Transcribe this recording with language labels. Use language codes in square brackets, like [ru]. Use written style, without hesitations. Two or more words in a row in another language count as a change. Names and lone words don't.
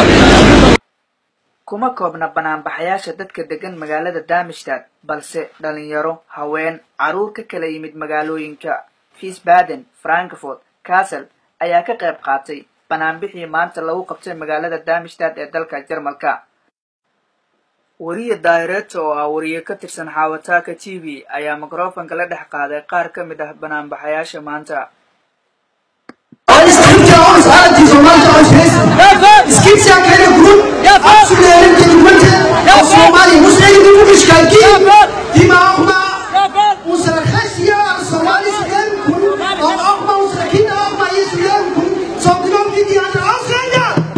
[so] kuma koobna banaanbaxayaasha dadka degan magaalada Darmstadt balse dhalinyaro haween caruur ka kala yimid magaalooyinka Wiesbaden, Frankfurt, Kassel ayaa ka qayb qaatay banaanbixii maanta lagu qabtay magaalada Darmstadt ee dalka Jarmalka. wariye Daireto oo ah wariye ka tirsan Xawataaka TV ayaa mikrofoonka la dhex qaaday qaar ka mid ah banaanbaxayaasha maanta. [de] gibt's ja keinen Grund abzulehnen, die Gründe aus Somalia. Muss eine Möglichkeit geben, die wir auch mal unsere Gäste hier aus Somalia lernen können, und auch mal unsere Kinder auch mal hier zu lernen können, so genommen wie die anderen Ausländer.